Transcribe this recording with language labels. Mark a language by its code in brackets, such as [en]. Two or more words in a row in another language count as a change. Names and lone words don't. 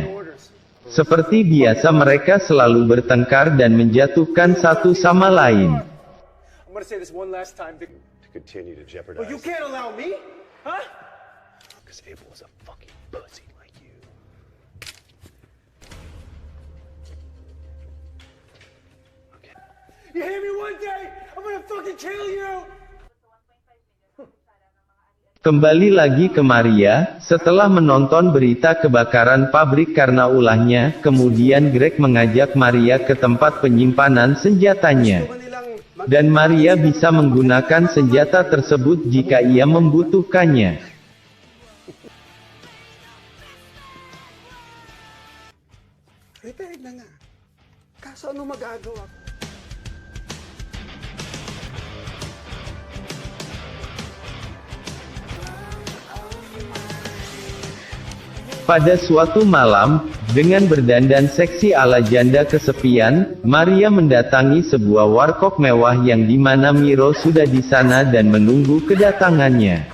[id] Seperti biasa mereka selalu bertengkar dan menjatuhkan satu sama lain. [en] I'm gonna say this one last time to continue to jeopardize. Well, you can't allow me, huh? Because Abel was a fucking pussy like you. Okay. You hear me one day, I'm gonna fucking kill you! [id] Kembali lagi ke Maria, setelah menonton berita kebakaran pabrik karena ulahnya, kemudian Greg mengajak Maria ke tempat penyimpanan senjatanya. Dan Maria bisa menggunakan senjata tersebut jika ia membutuhkannya. [tl] Retired na nga. Kaso ano magagawa ko? [id] Pada suatu malam, dengan berdandan seksi ala janda kesepian, Maria mendatangi sebuah warkop mewah yang dimana Miro sudah di sana dan menunggu kedatangannya.